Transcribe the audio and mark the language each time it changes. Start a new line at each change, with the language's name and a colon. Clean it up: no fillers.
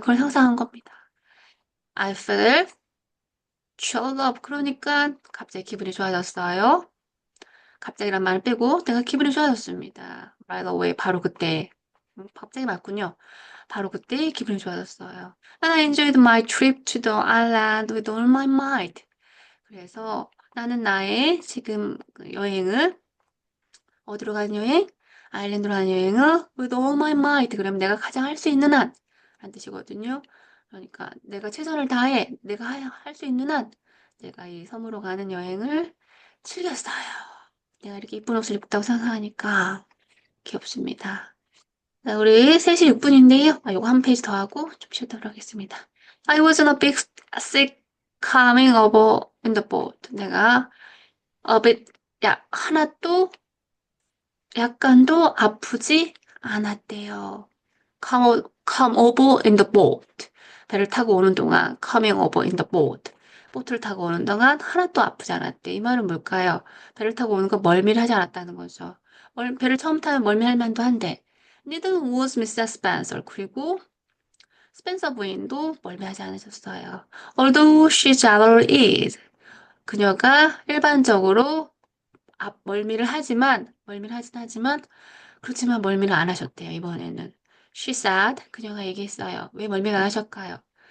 Korean: 그걸 상상한 겁니다.
English: I feel chill up.
Korean: 그러니까 갑자기 기분이 좋아졌어요. 갑자기란 말을 빼고 내가 기분이 좋아졌습니다.
English: Right away.
Korean: 바로 그때. 갑자기 맞군요. 바로 그때 기분이 좋아졌어요.
English: And I enjoyed my trip to the island with all my might.
Korean: 그래서 나는 나의 지금 그 여행을 어디로 가는 여행? 아일랜드로 가는 여행을
English: with all my might.
Korean: 그러면 내가 가장 할 수 있는 한 라는 뜻이거든요. 그러니까 내가 최선을 다해 내가 할 수 있는 한 내가 이 섬으로 가는 여행을 즐겼어요. 내가 이렇게 이쁜 옷을 입다고 생각하니까 귀엽습니다. 자, 우리 3시 6분인데요. 요거 한 페이지 더 하고 좀 쉬도록 하겠습니다.
English: I wasn't a bit sick coming over in the boat.
Korean: 내가
English: a bit,
Korean: 하나도 약간도 아프지 않았대요.
English: come over in the boat.
Korean: 배를 타고 오는 동안
English: coming over in the boat.
Korean: 보트를 타고 오는 동안 하나도 아프지 않았대. 이 말은 뭘까요? 배를 타고 오는 거 멀미를 하지 않았다는 거죠. 배를 처음 타면 멀미할 만도 한데.
English: Neither was Mr. Spencer.
Korean: 그리고 스펜서 부인도 멀미하지 않으셨어요.
English: Although she generally is.
Korean: 그녀가 일반적으로 멀미를 하진 하지만 그렇지만 멀미를 안 하셨대요, 이번에는.
English: She said,
Korean: 그녀가 얘기했어요. 왜 멀미를 안 하셨을까요?